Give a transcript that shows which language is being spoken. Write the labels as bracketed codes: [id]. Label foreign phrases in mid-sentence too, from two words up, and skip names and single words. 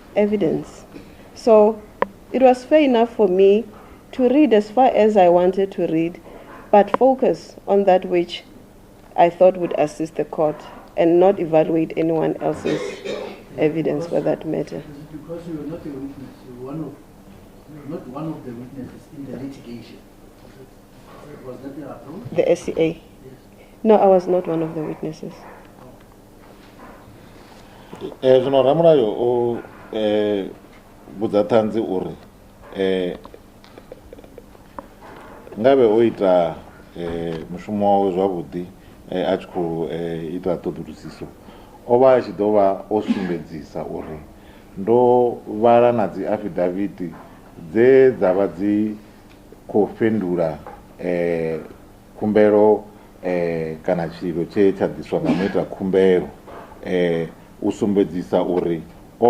[en] So it was fair enough for me to read as far as I wanted to read, but focus on that which I thought would assist the court and not evaluate anyone else's evidence for that matter. Because you were not a witness, you were not one of the witnesses in the litigation. Was that your approach? The SCA? Yes. No, I was not one of the witnesses. [ve] Zvino ramulayo o budza tanzi uri ngave oita mushumo wawe zwavhuḓi a tshi khou ita ṱhoḓulusiso o vha a tshi ḓo vha o sumbedzisa uri ndo vhala na dzi afidaviti dze dza vha dzi khou fhindula khumbelo kana tshililo tshe tsha ḓiswa nga muita khumbelo u sumbedzisa uri o